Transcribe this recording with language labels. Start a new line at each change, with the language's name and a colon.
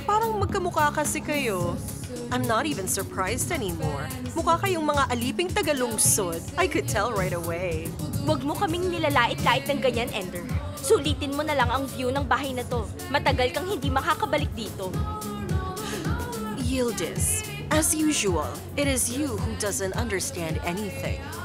Filipino: Parang magkamukha kasi kayo.
English: I'm not even surprised anymore.
Filipino: Mukha kayong mga aliping tagalungsod.
English: I could tell right away.
Filipino: Huwag mo kaming nilalait-lait ng ganyan, Ender. Sulitin mo na lang ang view ng bahay na to. Matagal kang hindi makakabalik dito.
English: Yildiz, as usual, it is you who doesn't understand anything.